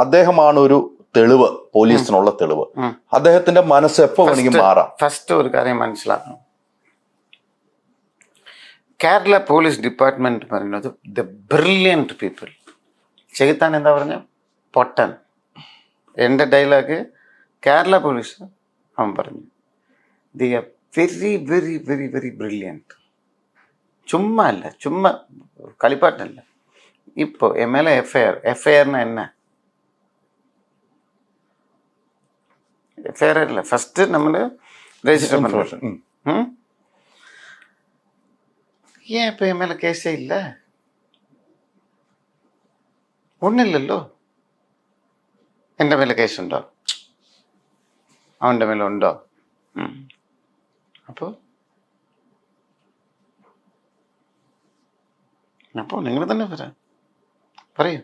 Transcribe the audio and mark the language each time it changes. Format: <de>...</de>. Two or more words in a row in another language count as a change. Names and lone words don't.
<ml>അദ്ദേഹമാണ് ഒരു തെളിവ്, പോലീസിനുള്ള തെളിവ്. അദ്ദേഹത്തിന്റെ മനസ്സ് എപ്പോ വേണമെങ്കിൽ മാറാം. ഫസ്റ്റ് ഒരു കാര്യം മനസ്സിലാക്കണം, കേരള പോലീസ് ഡിപ്പാർട്ട്മെന്റ് പറയുന്നത്</ml> <en>the brilliant people.</en> <ml>ചെയ്ത്താൻ എന്താ പറഞ്ഞ പൊട്ടൻ. എൻ്റെ ഡയലോഗ് കേരള പോലീസ് അവൻ പറഞ്ഞു,</ml> <en>They are very very very very brilliant.</en> <ml>ചുമ്മാ അല്ല, ചുമ്മാ കളിപ്പാട്ടല്ല. ഇപ്പോൾ MLA എഫ്ഐആറിന്</ml> <ta>என்ன எஃப்ஐஆர் இல்லை, ஃபஸ்ட்டு நம்ம ரெஜிஸ்டர் பண்ணுறோம். ஏன் இப்போ என் மேலே கேஸே இல்லை?</ta> <ml>ഒന്നും ഇല്ലല്ലോ. എൻ്റെ മേലെ കേസുണ്ടോ? അവൻ്റെ മേലെ ഉണ്ടോ? അപ്പോൾ നിങ്ങൾ തന്നെ പറയൂ.</ml>